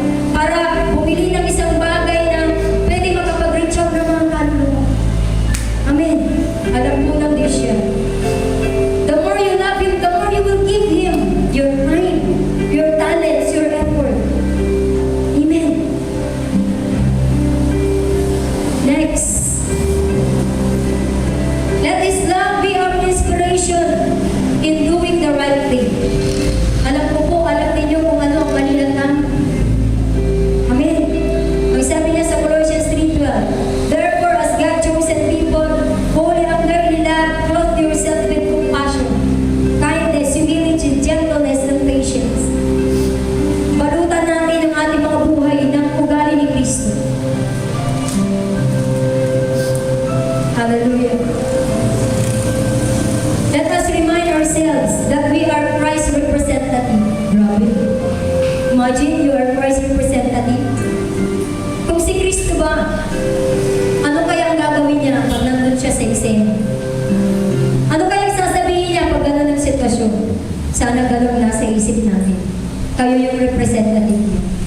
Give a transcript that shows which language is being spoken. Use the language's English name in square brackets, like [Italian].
[Filipino] Para bumili ng isang bagay na pwede makapag-reach out ng mga kaluluwa. Amen. Alam po ng Diyos yan. [English] The more you love Him, the more you will give Him your time, your talents, your effort. Amen. Next. Let His love be our inspiration in doing the right thing. [Filipino] Alam ko po, alam ninyo kung ano ang mali at tama. Amen. Ang sabi niya sa [English] Colossians 3:12, therefore, as God chosen people, holy and unworthy love, clothe yourself with compassion, kindness, humility, gentleness, and patience. [Filipino] Balutan natin ang ating mga buhay ng ugali ni Kristo. Hallelujah. [English] Let us remind ourselves that we are Christ's representative. Grabe. Imagine you are Christ's representative. [Filipino] Kung si Kristo ba, ano kaya ang gagawin niya pag nandun siya sa eksena? Ano kaya ang sasabihin niya pag gano'n ang sitwasyon? Sana gano'n nasa isip natin. Kayo yung representative niya.